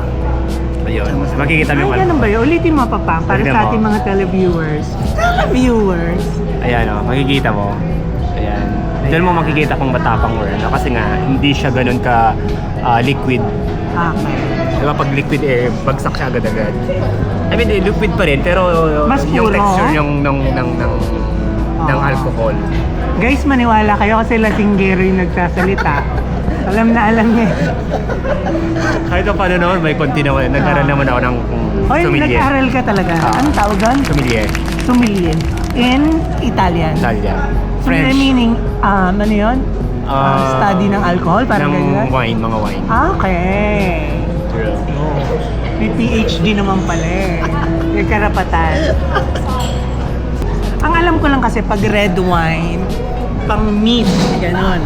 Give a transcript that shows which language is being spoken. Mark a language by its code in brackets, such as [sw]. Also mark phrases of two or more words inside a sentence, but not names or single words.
[tl] Ayun, makikita mo yung Ay, ganun ba yun? Ulitin mo, Papa, para Tignan sa mo. ating mga televiewers. Televiewers? Ayan makikita mo. Ayan. Diyan mo makikita kung matapang or ano. Kasi nga, hindi siya ganun ka liquid. Okay. Diba pag liquid bagsak siya agad-agad. [en] I mean, [tl] liquid pa rin, pero Mas yung puro. texture ng alcohol. Guys, maniwala kayo kasi lasinggero yung nagsasalita. Alam na alam niya. Kahit pa paano naman, may konti naman. Nag-aral naman ako ng Oy, sommelier. nag-aral ka talaga. Anong tawag doon? Sommelier. [en] Sommelier. In Italian. [tl] Italia. Sommelier French. meaning, ano yun? Study ng alcohol? Parang ng ganyan? wine, mga wine. Okay. True. May PhD naman pala eh. May karapatan. Ang alam ko lang kasi pag [en] red wine, [tl] pang meat, ganon.